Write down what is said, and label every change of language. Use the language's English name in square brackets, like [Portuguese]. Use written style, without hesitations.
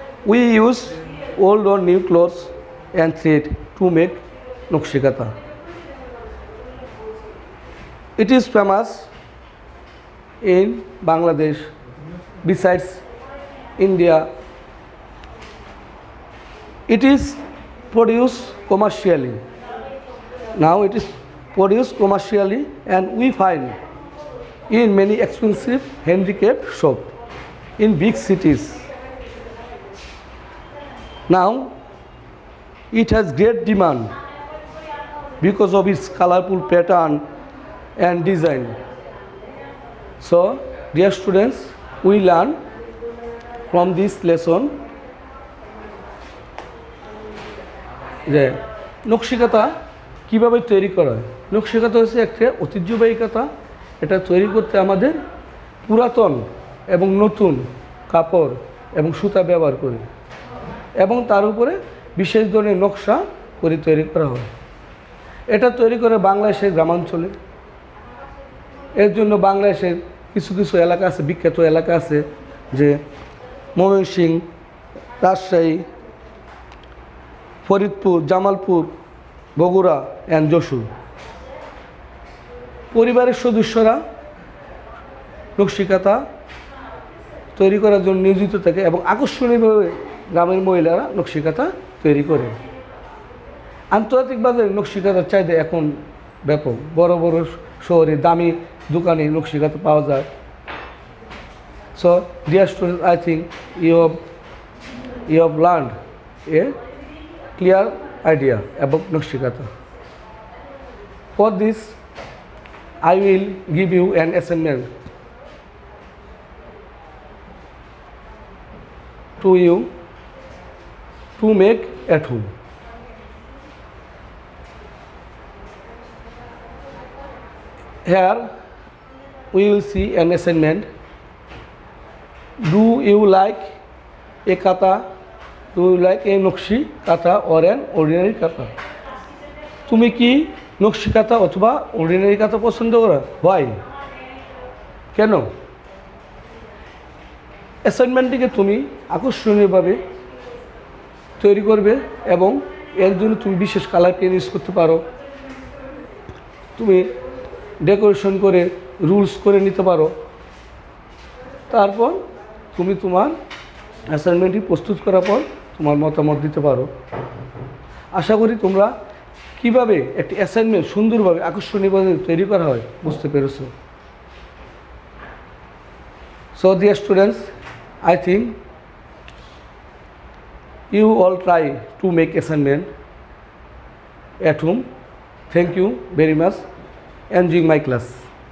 [English] We use old or new clothes and thread to make nakshi kantha. It is famous in Bangladesh besides India. It is produced commercially. Now it is produced commercially and we find in many expensive handicraft shops in big cities. Now it has great demand because of its colorful pattern and design. So dear students, we learn from this lesson [Bangla] যে নকশিকাতা কীভাবে তৈরি করা হয়। নকশিকাতা হচ্ছে একটা ঐতিহ্যবাহী কাঁথা। এটা তৈরি করতে আমাদের পুরাতন এবং নতুন কাপড় এবং সুতা ব্যবহার করি এবং তার উপরে বিশেষ ধরনের নকশা করে তৈরি করা হয়। এটা তৈরি করে বাংলাদেশের গ্রামাঞ্চলে। এর জন্য বাংলাদেশের কিছু কিছু এলাকা আছে, বিখ্যাত এলাকা আছে, যে ময়মনসিংহ, রাজশাহী, ফরিদপুর, জামালপুর, বগুড়া অ্যান্ড যশোর। পরিবারের সদস্যরা নকশিকাঁথা তৈরি করার জন্য নিয়োজিত থাকে এবং আকর্ষণীয়ভাবে গ্রামের মহিলারা নকশিকাঁথা তৈরি করে। আন্তর্জাতিক বাজারে নকশিকাঁথার চাহিদা এখন ব্যাপক। বড় বড় শহরে দামি দোকানে নকশিকাঁথা পাওয়া যায়। [English] So dear students, I think you have learned a clear idea about nakshi kantha. For this, I will give you an assignment to you to make at home. Here we will see an assignment. Do you like a kata? Do you like a nakshi kantha or an ordinary kantha? [Bangla] তুমি কি নকশি কাঁথা অথবা ordinary কাঁথা পছন্দ করো? [English] Why? [Bangla] কেন? অ্যাসাইনমেন্টটিকে তুমি আকর্ষণীয়ভাবে তৈরি করবে এবং এর জন্য তুমি বিশেষ কালার পেন ইউজ করতে পারো। তুমি ডেকোরেশন করে রুলস করে নিতে পারো। তারপর তুমি তোমার অ্যাসাইনমেন্টটি প্রস্তুত করার পর তোমার মতামত দিতে পারো। আশা করি তোমরা কিভাবে একটি অ্যাসাইনমেন্ট সুন্দরভাবে আকর্ষণীয়ভাবে তৈরি করা হয় বুঝতে পেরেছো। [English] So dear students, I think you all try to make assignment at home. Thank you very much. Enjoying my class.